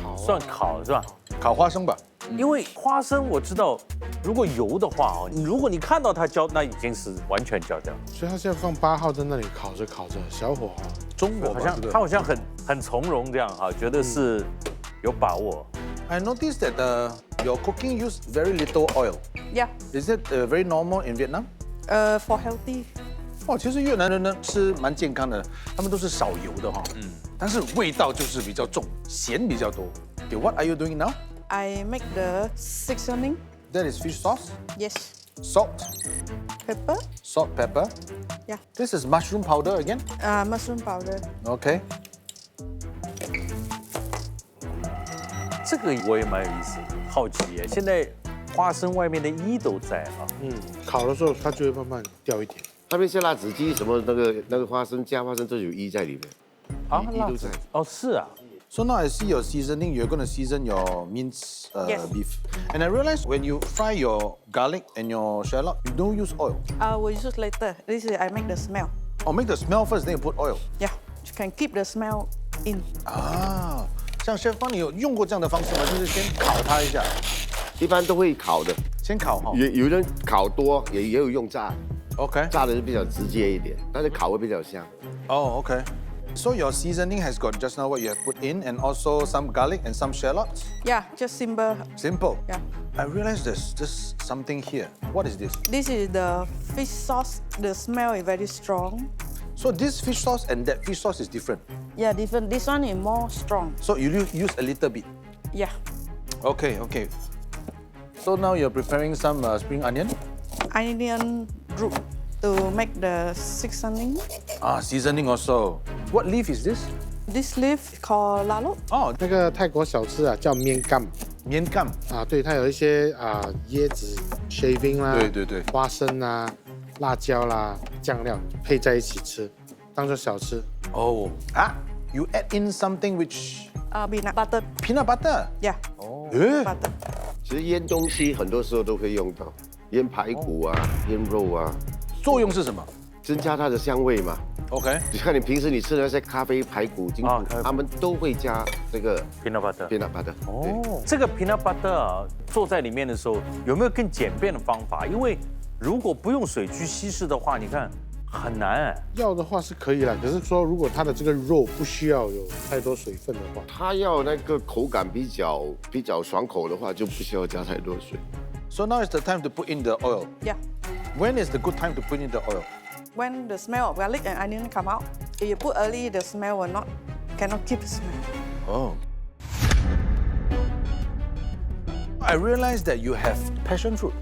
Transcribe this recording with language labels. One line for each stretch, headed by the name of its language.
Chinese: 算烤是吧？烤花生吧。因为花生我知道，如果油的话哦，如果你看到它焦，那已经是完全焦掉。所以他现在放8号在那里烤着烤着，小火啊。中国好像他好像很从容这样哈，觉得是有把握。
English: I noticed that your cooking use very little oil. Yeah. Is it very normal in Vietnam? For healthy.
Chinese: 哦，其实越南人呢吃蛮健康的，他们都是少油的哈。但是味道就是比较重，咸比较多。
English: Okay, what are you doing now? I make the seasoning. That is fish sauce, Yes. salt, Pepper. salt, pepper. Yeah. This is mushroom powder again. Mushroom powder. Okay.
Chinese: 这个我也蛮有意思，好奇耶。现在花生外面的衣都在啊。烤的时候它就会慢慢掉一点。他们像辣子鸡什么那个花生加花生都有衣在里面，啊，衣都在。哦，是啊。
English: So now I see your seasoning. You're going to season your minced Yes. beef. And I realized when you fry your garlic and your shallot, you don't use oil. We'll use it later. This is I make the smell. Or make the smell first, then you put oil. Yeah. You can keep the smell in.
Chinese: 啊，像 chef 帮你有用过这样的方式吗？就是先烤它一下，一般都会烤的，先烤哈。有人烤多，也有用炸，
English: OK。
Chinese: 炸的就比较直接一点，但是烤会比较香。
English: Oh, okay. So your seasoning has got just now what you have put in, and also some garlic and some shallots. Yeah. Just simple. Simple. Yeah. I realized there's something here. What is this? This is the fish sauce. The smell is very strong. So this fish sauce and that fish sauce is different. Yeah, different. This one is more strong. So you use a little bit. Yeah. Okay, okay. So now you're preparing some spring onion. Onion root to make the seasoning. Seasoning also. What leaf is this? This leaf called lalo.
Chinese: 哦，那个泰国小吃啊叫面干棉干。啊，对，它有一些椰子 shaving 啦，对，花生啦、辣椒啦、酱料配在一起吃，当做小吃。
English: Oh. You add in something which Peanut butter. peanut butter. Yeah. 诶 Butter.
Chinese: 其实腌东西很多时候都会用到，腌排骨啊、腌肉啊，作用是什么增加它的香味嘛。
English: ？OK。
Chinese: 你看你平时你吃的那些咖啡、排骨、筋骨，他们都会加这个
English: peanut butter。 peanut butter。
Chinese: 哦，这个 peanut butter 啊，做在里面的时候有没有更简便的方法？因为如果不用水去稀释的话，你看很难哎。要的话是可以啦，可是说如果它的这个肉不需要有太多水分的话，它要那个口感比较爽口的话，就不需要加太多水。
English: So now is the time to put in the oil. Yeah. When is the good time to put in the oil? When the smell of garlic and onion come out, if you put early, the smell cannot keep the smell. Oh. I realized that you have passion fruit.